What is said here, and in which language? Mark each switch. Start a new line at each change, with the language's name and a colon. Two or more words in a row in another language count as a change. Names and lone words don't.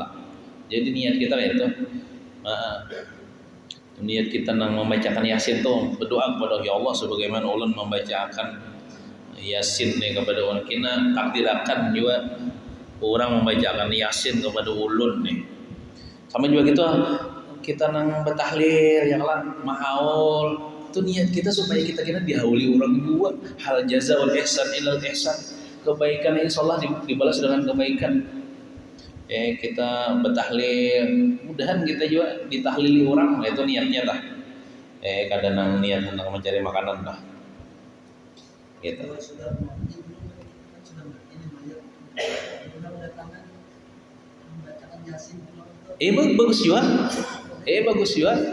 Banjar: Jadi niat kita itu niat kita nang membacakan Yasin tuh berdoa kepada ya Allah sebagaimana ulun membacakan Yasin nih kepada orang kina, takdirakan juga orang membacakan Yasin kepada ulun nih. Sama juga gitu kita nang bertahlil yang lah mahaul itu niat kita supaya kita dihauli orang juga
Arabic: هل جزاء الإحسان إلا الإحسان,
Banjar: kebaikan insyaallah dibalas dengan kebaikan. Kita bertahlil mudahan kita juga ditahlili orang, itu niatnya lah. Kadang niat hendak mencari makanan lah gitu. Bagus juga.